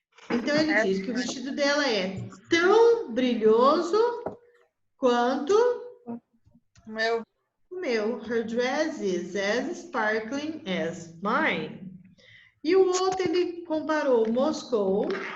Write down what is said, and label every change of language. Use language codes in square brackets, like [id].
[pt] Então ele diz que o vestido dela é tão brilhoso quanto o meu. [en] Her dress is as sparkling as mine. [pt] E o outro ele comparou Moscou.